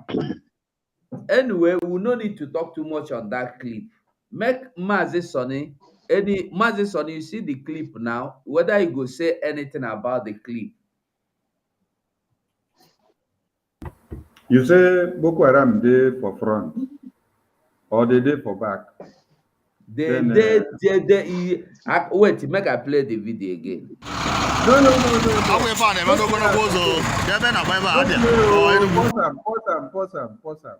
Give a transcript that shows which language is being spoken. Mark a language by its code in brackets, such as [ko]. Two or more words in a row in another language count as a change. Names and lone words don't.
[pcm] Anyway, we no need to talk too much on that clip. Make Mazi Sonny, Mazi Sonny, you see the clip now, whether you go say anything about the clip. You say Boko Haram dey for front or they dey for back? Wait, make I play the video again. No. Pause am.